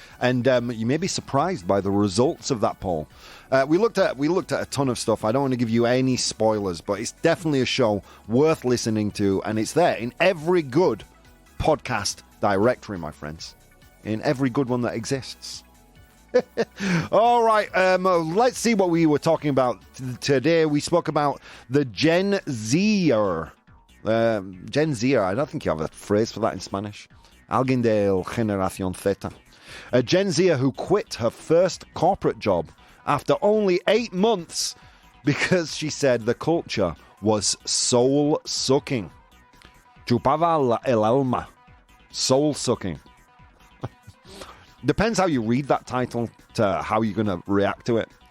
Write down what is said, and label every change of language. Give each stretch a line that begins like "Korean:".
English: And you may be surprised by the results of that poll. We looked at a ton of stuff. I don't want to give you any spoilers, but it's definitely a show worth listening to, and it's there in every good podcast directory, my friends. In every good one that exists. All right, let's see what we were talking about today. We spoke about the Gen Zer. Gen Zer, I don't think you have a phrase for that in Spanish.
Spanish: Alguien de Generación Zeta.
English: A Gen Zer who quit her first corporate job after only 8 months because she said the culture was soul-sucking.
Spanish: Chupaba el alma.
English: Soul-sucking. Depends how you read that title to how you're going to react to it.